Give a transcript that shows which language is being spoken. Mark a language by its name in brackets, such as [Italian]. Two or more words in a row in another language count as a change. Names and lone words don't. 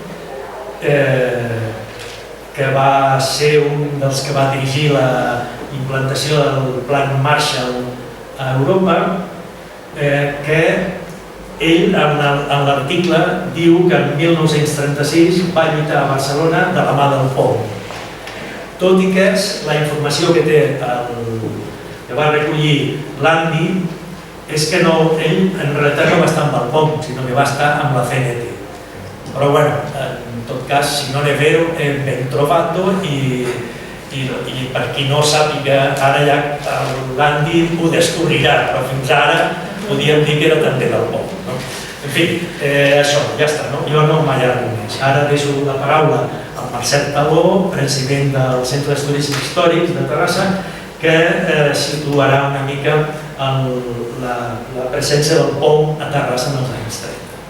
[Catalan] que va ser un dels que va dirigir la implantació del Plan Marshall a Europa, que ell en l'article diu que en 1936 va lluitar a Barcelona de la mà del POM. Tot i que la informació que té, que va recollir l'Andy, és que ell en realitat no va estar amb el POM, sinó que va estar amb la CNT. Però bueno, en tot cas, [Italian] si non è vero, è ben trovato, [Catalan] i per qui no sàpiga, ara ja l'Andy ho descobrirà, però fins ara podíem dir que era també del POM. En fi, això, ja està, jo no m'allargo més. Ara deixo la paraula al Marcel Taló, president del Centre d'Estudis Històrics de Terrassa, que situarà una mica la presència del POM a Terrassa en els anys 30.